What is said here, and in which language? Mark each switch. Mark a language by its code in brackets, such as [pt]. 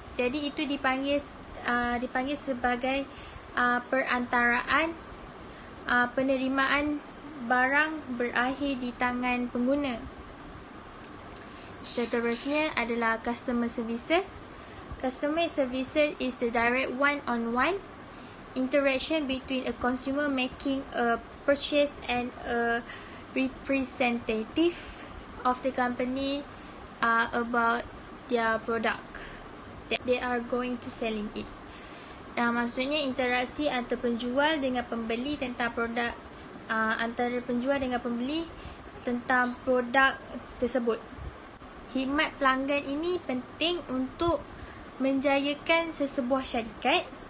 [ms] Jadi itu dipanggil sebagai perantaraan penerimaan barang berakhir di tangan pengguna. Seterusnya adalah customer services. [en] Customer services is the direct one-on-one interaction between a consumer making a purchase and a representative of the company about their product that they are going to selling it. [ms] Maksudnya interaksi antara penjual dengan pembeli tentang produk, antara penjual dengan pembeli tentang produk tersebut. Khidmat pelanggan ini penting untuk menjayakan sesebuah syarikat.